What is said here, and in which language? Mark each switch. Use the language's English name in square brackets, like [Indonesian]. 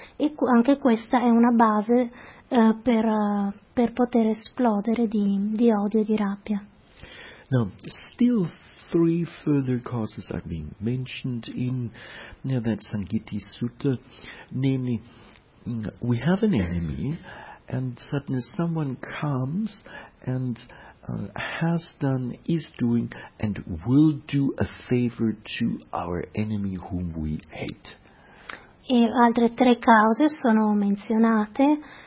[Italian] E anche questa è una base per poter esplodere di odio e di rabbia. [English] No, still three further causes are being mentioned in that Sangiti Sutta. Namely, we have an enemy. And suddenly someone comes and has done, is doing, and will do a favor to our enemy whom we hate. [Italian] E altre tre cause sono menzionate.